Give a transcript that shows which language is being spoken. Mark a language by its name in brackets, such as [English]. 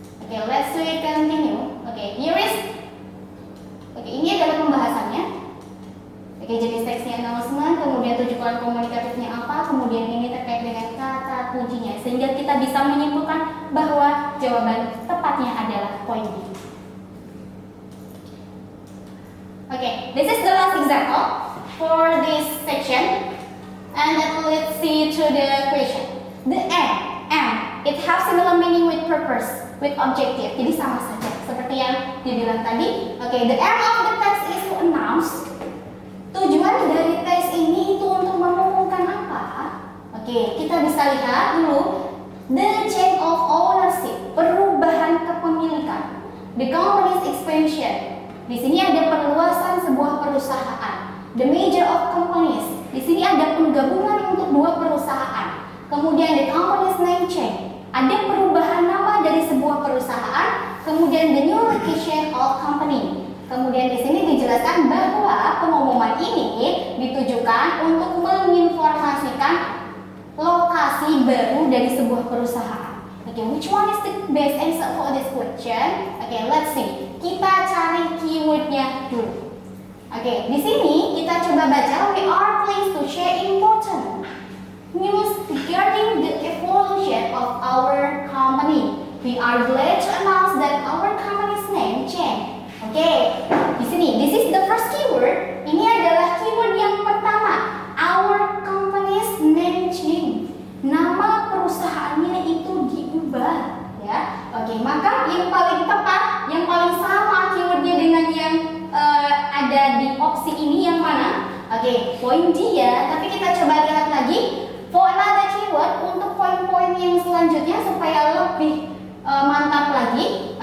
[English] Let's continue. Here is. [Indonesian] Ini adalah pembahasannya. Jenis teksnya announcement, kemudian tujuan komunikatifnya apa, kemudian ini terkait dengan kata kuncinya, sehingga kita bisa menyimpulkan bahwa jawaban tepatnya adalah poin B. [English] Okay, this is the last example for this section. And let's see to the question. The M, it has similar meaning with purpose, with objective. [Indonesian] Jadi sama saja seperti yang dibilang tadi. [English] Okay, the aim of the text is to announce. [Indonesian] Tujuan dari teks ini itu untuk mengumumkan apa? Okay, kita bisa lihat dulu [English] the change of ownership, [Indonesian] perubahan kepemilikan. [English] The company's expansion. [Indonesian] Di sini ada perluasan sebuah perusahaan. [English] The merger of companies. [Indonesian] Di sini ada penggabungan untuk dua perusahaan. Kemudian [English] the company's name change. [Indonesian] Ada perubahan nama dari sebuah perusahaan. Kemudian [English] the new location of company. [Indonesian] Kemudian di sini dijelaskan bahwa pengumuman ini ditujukan untuk menginformasikan lokasi baru dari sebuah perusahaan. [English] Okay, which one is the best answer for this question? Okay, let's see. [Indonesian] Kita cari keywordnya dulu. Oke, di sini kita coba baca. [English] We are pleased to share important news regarding the evolution of our company. We are glad to announce that our company's name change. Oke, [Indonesian] di sini [English] this is the first keyword. [Indonesian] Ini adalah keyword yang pertama. [English] Our company's name change. [Indonesian] Nama perusahaannya itu diubah, ya. Oke, maka yang paling tepat, yang paling sama keywordnya dengan yang ada di opsi ini yang mana? Oke, poin dia, tapi kita coba lihat lagi [English] for another keyword [Indonesian] untuk poin-poin yang selanjutnya supaya lebih mantap lagi.